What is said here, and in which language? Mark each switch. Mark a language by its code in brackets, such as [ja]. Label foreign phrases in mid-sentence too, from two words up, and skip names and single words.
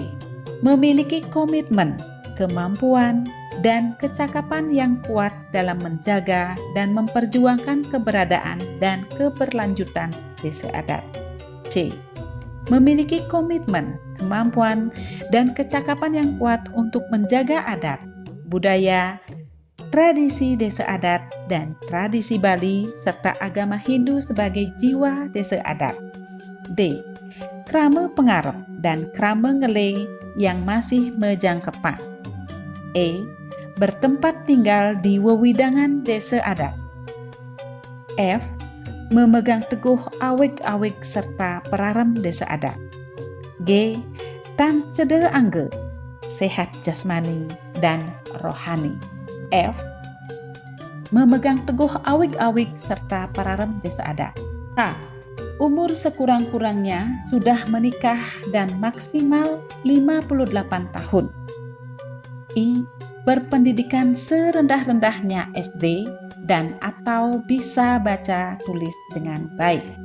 [id] Memiliki komitmen, kemampuan, dan kecakapan yang kuat dalam menjaga dan memperjuangkan keberadaan dan keberlanjutan desa adat. C. Memiliki komitmen, kemampuan, dan kecakapan yang kuat untuk menjaga adat, budaya, tradisi desa adat, dan tradisi Bali, serta agama Hindu sebagai jiwa desa adat. D. [ban] Krama pengarep [id] dan [ban] krama ngele [id] yang masih mejangkepan. E. Bertempat tinggal di wewidangan desa adat. F. Memegang teguh awik-awik serta perarem desa adat. [ban] G. Tan cedera angge, [id] sehat jasmani dan rohani. F. Memegang teguh awik-awik serta perarem desa adat. K. Umur sekurang-kurangnya sudah menikah dan maksimal 58 tahun. I. Berpendidikan serendah-rendahnya SD dan atau bisa baca tulis dengan baik.